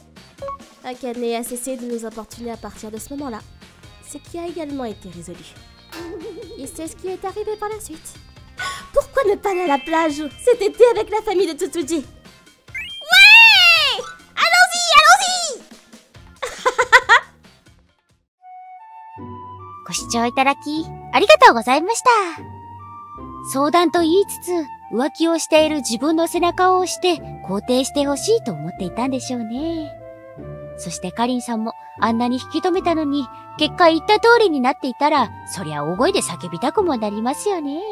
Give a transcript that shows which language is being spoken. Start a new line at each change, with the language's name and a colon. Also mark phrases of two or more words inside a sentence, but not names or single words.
French: Akane a cessé de nous importuner à partir de ce moment-là. Ce qui a également été résolu. Et c'est ce qui est arrivé par la suite. Pourquoi ne pas aller à la plage cet été avec la famille de Tsutsuji? Ouais! Allons-y, allons-y!
Japanese: ご視聴いただき、ありがとうございました。相談と言いつつ、浮気をしている自分の背中を押して肯定してほしいと思っていたんでしょうね。そしてかりんさんもあんなに引き止めたのに、結果言った通りになっていたら、そりゃ大声で叫びたくもなりますよね。